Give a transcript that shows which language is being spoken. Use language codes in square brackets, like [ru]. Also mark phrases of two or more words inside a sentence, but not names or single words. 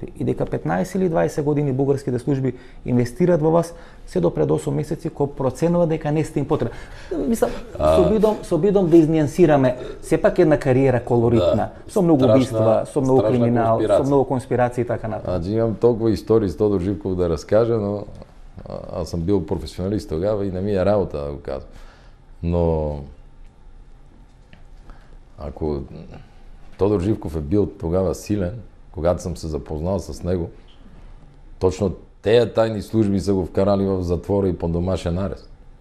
[mk] И дека 15 или 20 години бугарските служби инвестираат во вас, се до пред 8 месеци кој проценува дека не сте им потребни. Мислам, со бидом да изнијансираме сепак една кариера колоритна, со многу убиства, со многу криминал, со многу конспирации и така натаму. [bg] Значи имам толкова истории с Тодор Живков да разкажа, но аз съм бил професионалист тогава и не ми е работа да го казвам. Но ако Тодор Живков е бил тогава силен, когато съм се запознал с него, точно тея тайни служби са го вкарали в затвора и под домашен арест.